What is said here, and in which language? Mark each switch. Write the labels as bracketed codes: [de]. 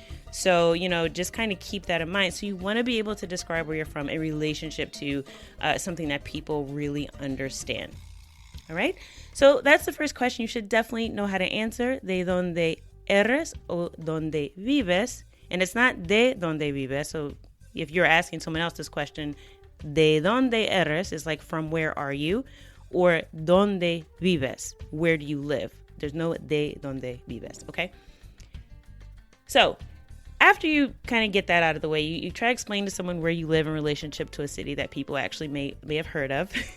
[en] So, just kind of keep that in mind. So you want to be able to describe where you're from in relationship to something that people really understand. All right. So that's the first question you should definitely know how to answer. [es] De donde eres o donde vives. [en] And it's not [es] de donde vives. [en] So if you're asking someone else this question, [es] de donde eres [en] is like from where are you? Or [es] donde vives, [en] where do you live? There's no [es] de donde vives. [en] Okay. So after you kind of get that out of the way, you try to explain to someone where you live in relationship to a city that people actually may have heard of.